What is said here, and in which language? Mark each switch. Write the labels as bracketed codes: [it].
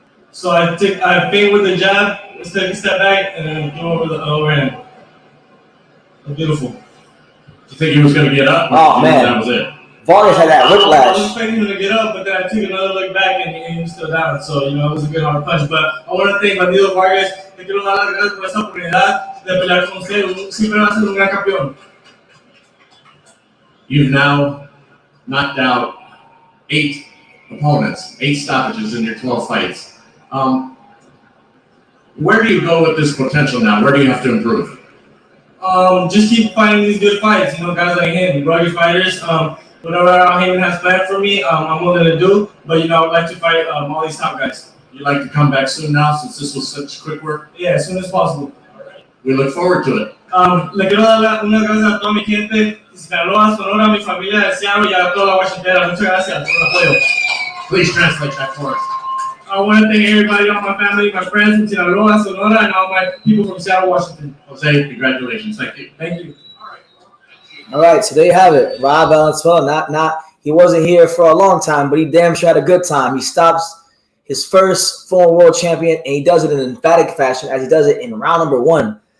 [en] So I feint with the jab, let's take a step back, and then go over the overhand. Beautiful. Do you think he was going to get up? Oh, man. That was it. Vargas had that I was whiplash. expecting him to get up, but then I took another look back and he was still down. So, you know, it was a good hard punch. But I want to thank Bandido Vargas. [es] Le quiero dar las gracias por esa oportunidad de pelear con usted. Siempre va a ser un gran campeón. [en] You've now knocked out 8 opponents, 8 stoppages in your 12 fights. Where do you go with this potential now? Where do you have to improve? Just keep fighting these good fights. You know, guys like him, rugged fighters. Whatever Heyman has planned for me, I'm willing to do. But, you know, I would like to fight all these top guys. You'd like to come back soon now since this was such quick work? Yeah, as soon as possible. We look forward to it. [es] Le quiero dar unas gracias a toda mi gente de Sinaloa, Sonora, mi familia de Seattle y a toda la Washington. Muchas gracias por el apoyo. [en] Please translate that for us. I want to thank everybody, all my family, my friends from Sinaloa, Sonora, and all my people from Seattle, Washington. Jose, congratulations. Thank you. Thank you. All right, so there you have it. Rob Valenzuela, he wasn't here for a long time, but he damn sure had a good time. He stops his first former world champion, and he does it in an emphatic fashion as he does it in round number 1.